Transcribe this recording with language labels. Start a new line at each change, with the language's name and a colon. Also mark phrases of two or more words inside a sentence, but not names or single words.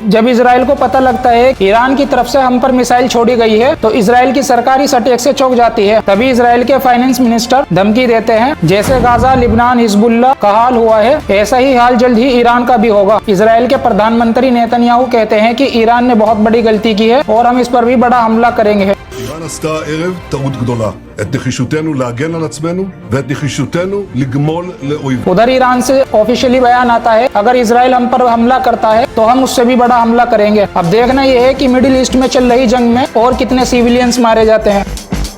Hindi: जब इजराइल को पता लगता है कि ईरान की तरफ से हम पर मिसाइल छोड़ी गई है, तो इजराइल की सरकार इस अटैक से चौंक जाती है। तभी इजराइल के
English: finance minister
Hindi: धमकी देते हैं, जैसे गाजा, लिबनान, हिजबुल्लाह का हाल हुआ है, ऐसा ही हाल जल्द ही ईरान का भी होगा। इजराइल के प्रधानमंत्री नेतन्याहू कहते हैं कि ईरान ने बहुत बड़ी गलती की है और हम इस पर भी बड़ा हमला करेंगे।
Hebrew: איראן עשתה הערב טעות גדולה, את נחישותנו להגן על עצמנו ואת נחישותנו לגמול לאויב।
Hindi: उधर ईरान से ऑफिशियली बयान आता है, अगर इजराइल हम पर हमला करता है तो हम उससे भी बड़ा हमला करेंगे। अब देखना यह है कि मिडिल ईस्ट में चल रही जंग में और कितने सिविलियंस मारे जाते हैं।